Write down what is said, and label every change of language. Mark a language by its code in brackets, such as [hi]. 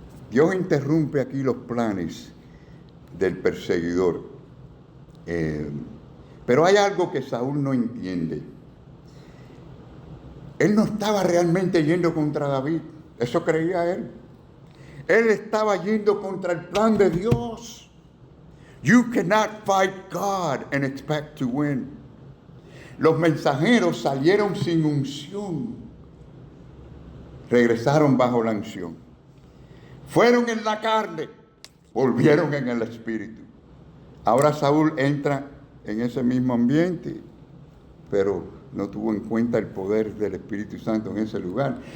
[es] Dios interrumpe aquí los planes del perseguidor. Pero hay algo que Saúl no entiende. Él no estaba realmente yendo contra David. Eso creía él. Él estaba yendo contra el plan de Dios. [en] You cannot fight God and expect to win. [es] Los mensajeros salieron sin unción. Regresaron bajo la unción. Fueron en la carne, volvieron en el espíritu. Ahora Saúl entra en ese mismo ambiente, pero no tuvo en cuenta el poder del Espíritu Santo en ese lugar.